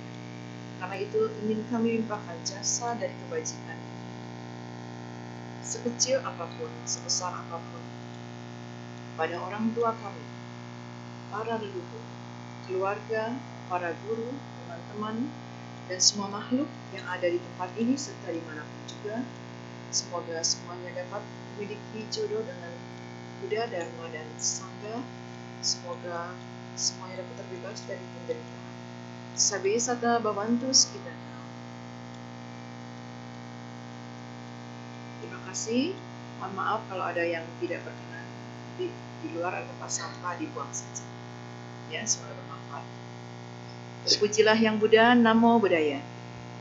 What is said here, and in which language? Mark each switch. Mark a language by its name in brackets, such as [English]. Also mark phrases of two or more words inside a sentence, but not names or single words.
[Indonesian] Karena itu ingin kami limpahkan jasa dari kebajikan sekecil apapun, sebesar apapun pada orang tua kami, para leluhur, keluarga, para guru, teman-teman, dan semua makhluk yang ada di tempat ini serta dimanapun juga. Semoga semuanya dapat memiliki jodoh dengan Buddha, Dharma, dan Sangha. Semoga semuanya dapat terbebas dari penderitaan. [Pali] Sabe sata bhavantu skitana. [Indonesian] Terima kasih. Mohon maaf kalau ada yang tidak berkenan di luar atau tempat sampah dibuang saja. Ya, semoga bermanfaat. Terpujilah Yang Buddha, [Pali] Namo Buddhaya.